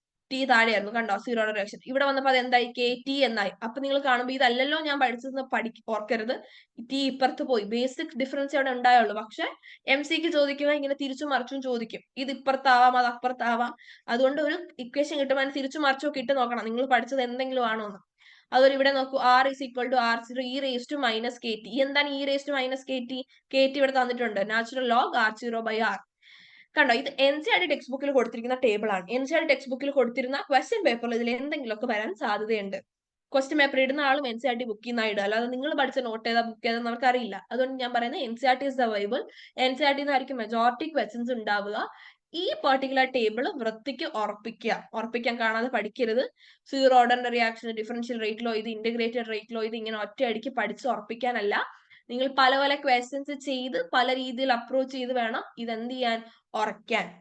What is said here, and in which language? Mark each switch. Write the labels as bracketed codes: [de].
[ml] T താഴെയായിരുന്നു. കണ്ടോ? Zero order reaction. ഇവിടെ വന്നപ്പോ അത് എന്തായി? KT എന്നായി. അപ്പൊ നിങ്ങൾ കാണുമ്പോൾ ഇതല്ലല്ലോ ഞാൻ പഠിച്ചതെന്ന് ഓർക്കരുത്. T ഇപ്പുറത്ത് പോയി. ബേസിക് ഡിഫറൻസ് അവിടെ ഉണ്ടായുള്ളൂ. പക്ഷെ MCക്ക് ചോദിക്കുമ്പോൾ ഇങ്ങനെ തിരിച്ചും മറിച്ചും ചോദിക്കും. ഇത് ഇപ്പുറത്താവാം, അത് അപ്പുറത്താവാം. അതുകൊണ്ട് ഒരു ഇക്വേഷൻ കിട്ടുമ്പോൾ അതിന് തിരിച്ചും മറിച്ചും ഒക്കെ ഇട്ട് നോക്കണം നിങ്ങൾ പഠിച്ചത് എന്തെങ്കിലും ആണോ എന്ന്. അതുപോലെ ഇവിടെ നോക്കൂ, [en] R is equal to R0 e raised to minus KT. [ml] എന്താണ് [en] e raised to minus KT? [ml] KT ഇവിടെ തന്നിട്ടുണ്ട്, നാച്ചുറൽ ലോഗ് R0/R. കണ്ടോ, ഇത് NCERT ടെക്സ്റ്റ് ബുക്കിൽ കൊടുത്തിരിക്കുന്ന ടേബിൾ ആണ്. NCERT ടെക്സ്റ്റ് ബുക്കിൽ കൊടുത്തിരുന്ന ക്വസ്റ്റ്യൻ പേപ്പറിൽ ഇതിൽ എന്തെങ്കിലുമൊക്കെ വരാൻ സാധ്യതയുണ്ട്. ക്വസ്റ്റ്യൻ പേപ്പർ ഇടുന്ന ആളും NCERT ബുക്കിൽ നിന്നാണ് ഇടുക, അല്ലാതെ നിങ്ങൾ പഠിച്ച നോട്ട് ഏതാ ബുക്ക് ഏതാന്ന് നമുക്ക് അറിയില്ല. അതുകൊണ്ട് ഞാൻ പറയുന്നത് [en] NCERT is the Bible. [ml] NCERT നിന്നായിരിക്കും മെജോറിറ്റി ക്വസ്റ്റ്യൻസ് ഉണ്ടാവുക. ഈ പെർട്ടിക്കുലർ ടേബിൾ വൃത്തിക്ക് ഉറപ്പിക്കാൻ കാണാതെ പഠിക്കരുത്. സീറോ ഓർഡറിന്റെ റിയാക്ഷൻ, ഡിഫറൻഷ്യൽ റേറ്റ് ലോ, ഇത് ഇന്റഗ്രേറ്റഡ് റേറ്റ് ലോ, ഇത് ഇങ്ങനെ ഒറ്റയടിക്ക് പഠിച്ച് ഉറപ്പിക്കാനല്ല. നിങ്ങൾ പല പല ക്വസ്റ്റ്യൻസ് ചെയ്ത് പല രീതിയിൽ അപ്രോച്ച് ചെയ്ത് വേണം ഇതെന്ത് ചെയ്യാൻ, ഉറക്കാൻ.